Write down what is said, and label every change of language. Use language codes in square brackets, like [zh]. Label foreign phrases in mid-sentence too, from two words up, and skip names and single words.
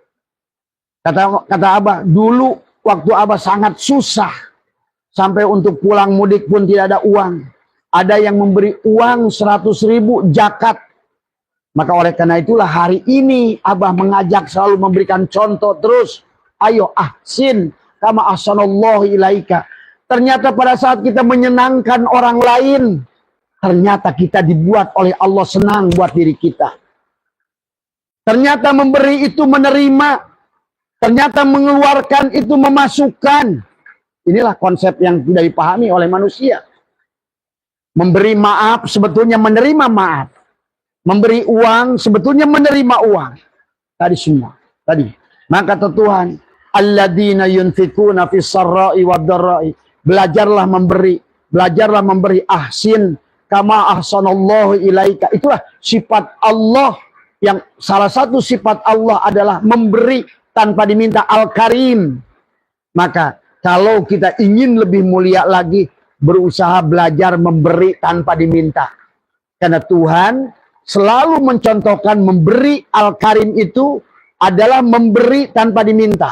[id] Kata Abah, dulu waktu Abah sangat susah. Sampai untuk pulang mudik pun tidak ada uang. Ada yang memberi uang 100.000 zakat. Maka oleh karena itulah hari ini Abah mengajak selalu memberikan contoh terus. [ar] Ayo أحسن كما أحسن الله إليك. [id] Ternyata pada saat kita menyenangkan orang lain, ternyata kita dibuat oleh Allah senang buat diri kita. Ternyata memberi itu menerima. Ternyata mengeluarkan itu memasukkan. Inilah konsep yang tidak dipahami oleh manusia. Memberi maaf sebetulnya menerima maaf. Memberi uang sebetulnya menerima uang. Tadi semua. Tadi. Maka kata Tuhan, [ar] الذين ينفقون في السراء والضراء. [id] Belajarlah memberi. Belajarlah memberi [ar] أحسن كما أحسن الله إليك. [id] Itulah sifat Allah, yang salah satu sifat Allah adalah memberi tanpa diminta, Al-Karim. Maka kalau kita ingin lebih mulia lagi, berusaha belajar memberi tanpa diminta. Karena Tuhan selalu mencontohkan memberi Al-Karim itu adalah memberi tanpa diminta.